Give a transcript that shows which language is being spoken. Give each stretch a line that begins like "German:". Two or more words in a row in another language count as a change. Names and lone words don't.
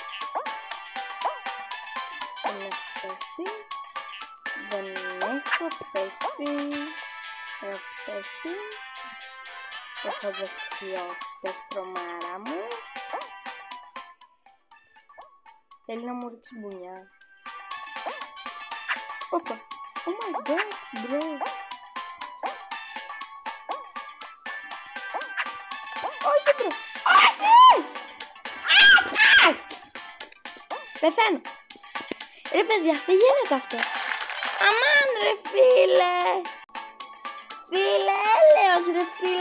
Greek: Έχω δεξιότητες, τρομάρα μου. Θέλει να μου ρίξει μπουνιά. Όπα.
English: Oh my god, bro.
Greek: Όχι, bro. Όχι! Πεθαίνω. Ρε παιδιά, δεν γίνεται αυτό. Αμάν ρε φίλε. Φίλε, έλεος ρε φίλε.